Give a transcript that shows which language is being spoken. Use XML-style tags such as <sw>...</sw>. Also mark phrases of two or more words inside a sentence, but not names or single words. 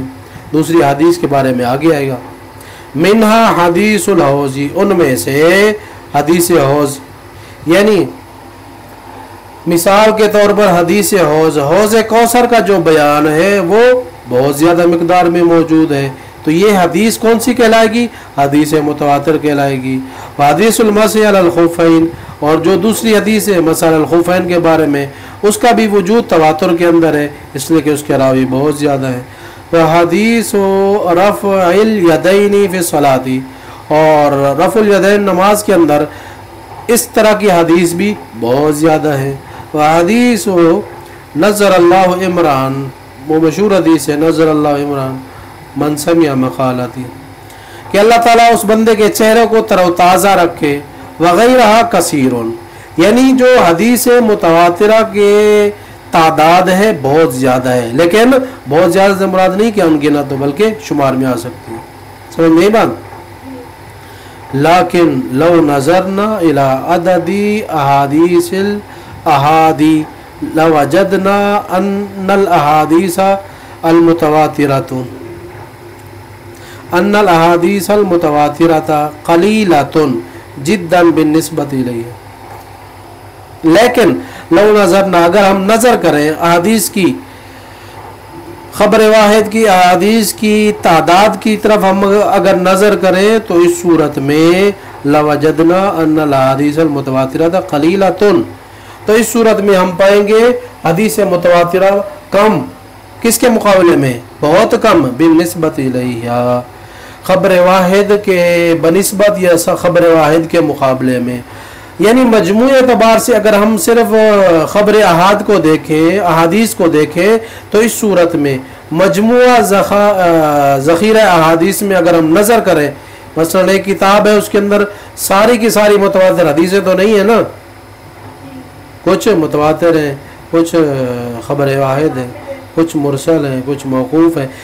<ur>دوسری حدیث کے بارے میں آگے آئے گا.</ur> <ar>منها حديث الحوض,</ar> <ur>اُن میں سے حدیث حوض، یعنی مثال کے طور پر حدیث حوض، حوض کوثر کا جو بیان ہے وہ بہت زیادہ مقدار میں موجود ہے، تو یہ حدیث کون سی کہلائے گی? حدیث متواتر کہلائے گی.</ur> <ar>حديث المسح على الخفين,</ar> <ur>اور جو دوسری حدیث ہے</ur> <ar>مسح على الخفين</ar> <ur>کے بارے میں، اس کا بھی وجود تواتر کے اندر ہے، اس لیے کہ اس کے راوی بہت زیادہ ہے.</ur> <ar>وحديث رفع اليدين في الصلاة,</ar> <ur>اور</ur> <ar>رفع اليدين</ar> <ur>نماز کے اندر اس طرح کی حدیث بھی بہت زیادہ ہے.</ur> <ar>وحديث نضر الله امرأ,</ar> <ur>وہ مشہور حدیث ہے,</ur> <ar>نضر الله امرأ سمع مقالتي,</ar> <ur>کہ اللہ تعالیٰ اس بندے کے چہرے کو تروتازہ رکھے.</ur> <ar>وغيرها كثير,</ar> <ur>یعنی جو حدیث متواترہ کے تعداد ہے بہت زیادہ ہے، لیکن بہت زیادہ سے مراد نہیں کہ ان گنت، تو بلکہ شمار میں آ سکتی ہے. سمجھ میں بات.</ur> <ar>لكن لو نظرنا إلى عدد أحاديث الآحاد لوجدنا أن الأحاديث المتواترة أن الأحاديث المتواترة قليلة جدا بالنسبة إليه. لكن لو نظرنا,</ar> <ur>اگر ہم نظر کریں احادیث کی، خبر واحد کی احادیث کی تعداد کی طرف ہم اگر نظر کریں، تو اس صورت میں</ur> <ar>لوجدنا أن الأحاديث المتواترة قليلة,</ar> <ur>تو اس صورت میں ہم پائیں گے حدیث متواترہ کم، کس کے مقابلے میں، بہت کم,</ur> <ar>بالنسبة إليها,</ar> <ur>خبر واحد کے بہ نسبت یا خبر واحد کے مقابلے میں. یعنی مجموع اعتبار سے اگر ہم صرف خبر آحاد کو دیکھیں، احادیث کو دیکھیں، تو اس صورت میں مجموعہ ذخیرہ احادیث میں اگر ہم نظر کریں، مثلاً ایک کتاب ہے اس کے اندر ساری کی ساری متواتر حدیثیں تو نہیں ہے نا، کچھ متواتر ہیں، کچھ خبر واحد ہے، کچھ مرسل ہے، کچھ موقوف ہے.</ur>